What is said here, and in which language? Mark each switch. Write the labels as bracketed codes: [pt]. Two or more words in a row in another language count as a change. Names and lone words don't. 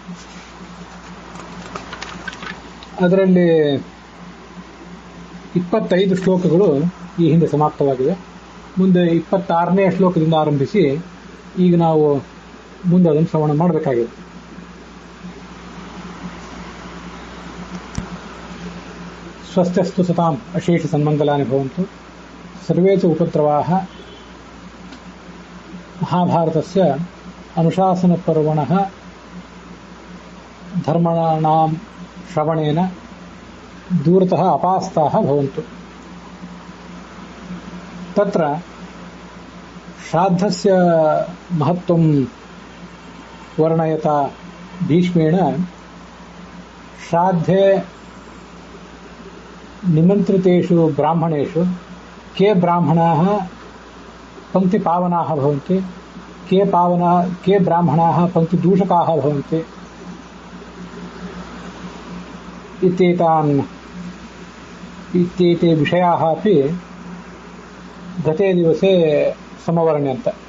[kn] ಅದರಲ್ಲಿ 25 ಶ್ಲೋಕಗಳು ಈ ಹಿಂದೆ ಸಮಾಪ್ತವಾಗಿವೆ. ಮುಂದೆ 26ನೇ ಶ್ಲೋಕದಿಂದ ಆರಂಭಿಸಿ ಈಗ ನಾವು ಮುಂದೆ ಅದನ್ನು ಶ್ರವಣ ಮಾಡಬೇಕಾಗಿದೆ. [sa] ಸ್ವಸ್ತ್ಯಸ್ತು ಸತಾಂ ಅಶೇಷ ಸನ್ಮಂಗಲಾನಿ ಭವಂತು. ಸರ್ವೇ ಚ ಉಪದ್ರವಾಃ. ಮಹಾಭಾರತಸ್ಯ ಅನುಶಾಸನ ಪರ್ವಣಃ ಧರ್ಮಣಾಂ ಶ್ರವಣೇನ ದೂರತಃ ಅಪಾಸ್ತಾಃ ಭವಂತು. ತತ್ರ ಶ್ರಾದ್ದಸ್ಯ ಮಹತ್ವಂ ವರ್ಣಯತಾ ಭೀಷ್ಮೇಣ ಶ್ರಾद्धೆ ನಿಮಂತ್ರಿತೇಷು ಬ್ರಾಹ್ಮಣೇಷು के ब्राह्मणाः पंक्तिपावनाः भवन्ति, के ब्राह्मणाः पंक्तिदूषकाः भवन्ति इत्येते विषयाः अपि गते दिवसे समवर्ण्यन्त.